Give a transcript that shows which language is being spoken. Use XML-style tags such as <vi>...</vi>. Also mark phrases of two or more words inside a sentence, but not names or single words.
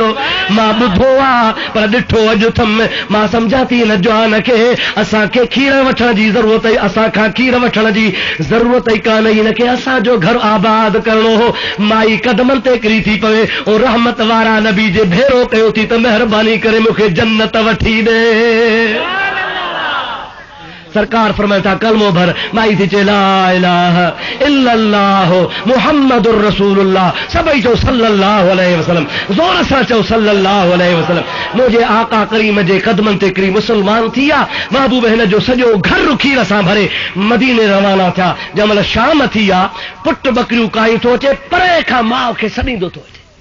<sd>मां ॿुधो आहे, पर ॾिठो अॼु थम। मां सम्झां थी हिन जवान खे असांखे खीर वठण जी ज़रूरत आहे, असांखां खीर वठण जी ज़रूरत ई कान, हिनखे असांजो घर आबाद करणो हो। माई कदमनि ते किरी थी पवे, ऐं रहमत वारा नबी जे भेरो कयो थी त महिरबानी करे मूंखे जन्नत वठी ॾे। सरकार फरमाए था, कलमो भर। माई थी चए,</sd> <ar>لا إله إلا الله محمد رسول الله.</ar> <sd>सभई चओ</sd> <ar>صلى الله عليه وسلم,</ar> <sd>ज़ोर सां चओ</sd> <ar>صلى الله عليه وسلم.</ar> <sd>मुंहिंजे आका करीम जे कदमनि ते किरी मुसलमान थी विया। महबूब हिन जो सॼो घर खीर सां भरे मदीने रवाना थिया। जंहिं महिल शाम थी आहे, पुट बकरियूं काई थो अचे, परे खां माउ खे सॾींदो थो अचे।</sd>